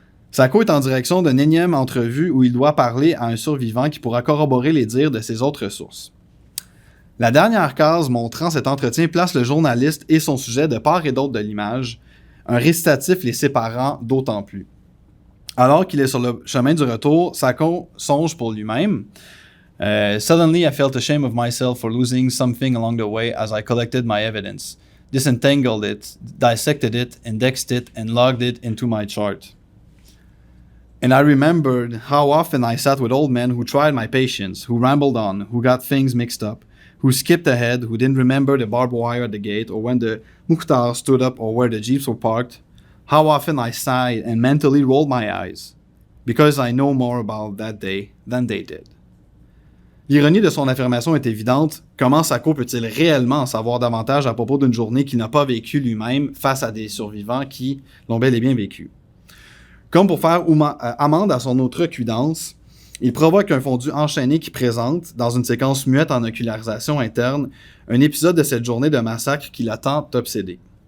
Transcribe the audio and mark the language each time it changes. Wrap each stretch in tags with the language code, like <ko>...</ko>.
<fr>Sacco est en direction d'une énième entrevue où il doit parler à un survivant qui pourra corroborer les dires de ses autres sources. La dernière case montrant cet entretien place le journaliste et son sujet de part et d'autre de l'image, un récitatif les séparant d'autant plus. Alors qu'il est sur le chemin du retour, Sacco songe pour lui-même.</fr> <en>Suddenly I felt ashamed of myself for losing something along the way as I collected my evidence, disentangled it, dissected it, indexed it, and logged it into my chart. And I remembered how often I sat with old men who tried my patience, who rambled on, who got things mixed up, who skipped ahead, who didn't remember the barbed wire at the gate, or when the Mukhtar stood up, or where the jeeps were parked. How often I sighed and mentally rolled my eyes, because I know more about that day than they did.</en> <fr>L'ironie de son affirmation est évidente. Comment Sacco peut-il réellement en savoir davantage à propos d'une journée qu'il n'a pas vécue lui-même face à des survivants qui l'ont bel et bien vécue? Comme pour faire amende à son outrecuidance, il provoque un fondu enchaîné qui présente, dans une séquence muette en ocularisation interne, un épisode de cette journée de massacre qui l'a tant obsédé.</fr>